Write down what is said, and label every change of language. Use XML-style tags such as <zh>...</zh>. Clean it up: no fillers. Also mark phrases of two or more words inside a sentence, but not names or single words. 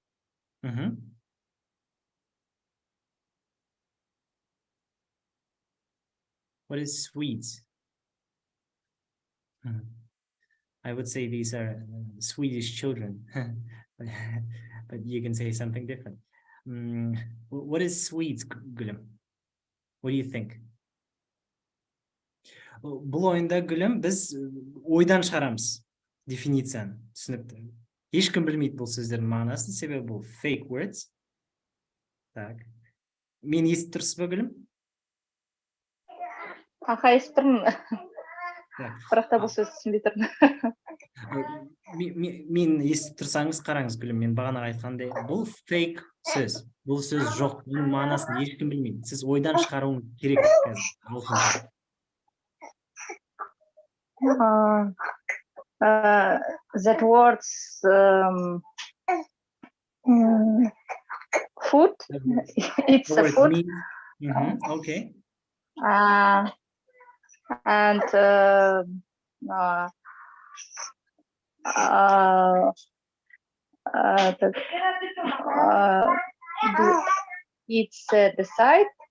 <en>What is sweet? I would say these are Swedish children, but you can say something different. What is sweet, Gülüm? What do you think?</en> <kk>Бұл ойында Гүлім біз ойдан шығарамыз дефиницияны, түсінікті. Ешкім білмейді бұл сөздердің мағынасын, себебі бұл</kk> <en>fake words.</en> <kk>Так. Мен естіп тұрсыз ба, Гүлім? Аха, естіп тұрмын. Бірақ та бұл сөз түсінбей тұрмын. Мен естіп тұрсаңыз қараңыз, Гүлім, мен бағана айтқандай, бұл fake сөз. Бұл сөз жоқ, бұның мағынасын ешкім білмейді. Сіз ойдан шығаруыңыз керек қазір.</kk> <en>That words food. It's a food. Okay. And it's the side.</en>